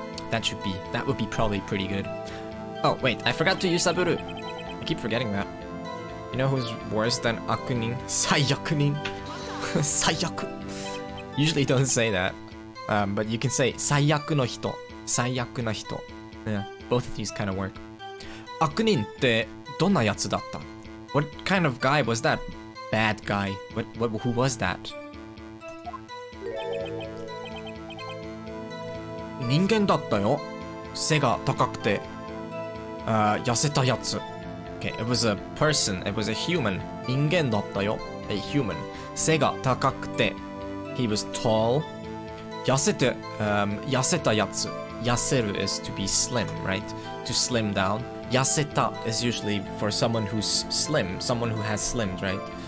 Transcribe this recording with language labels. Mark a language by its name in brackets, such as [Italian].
[English] That would be probably pretty good. Oh wait, I forgot to use Saburu. I keep forgetting that. You know who's worse than Akunin? Saiyakunin. Saiyaku. Usually don't say that. But you can say [Japanese] Saiyaku no hito. Saiyaku no hito. [English] Yeah, both of these kind of work. [Japanese] Akunin ってどんなやつだった? [English] What kind of guy was that? Bad guy. Who was that? [Japanese] 人間だったよ。背が高くて、痩せたやつ。 [English] Okay, it was a person, it was a human. [Japanese] 人間だったよ。 [English] A human. [Japanese] 背が高くて、 [English] he was tall. [Japanese] 痩せたやつ。 [English] 痩せる is to be slim, right? To slim down. 痩せた is usually for someone who's slim, someone who has slimmed, right?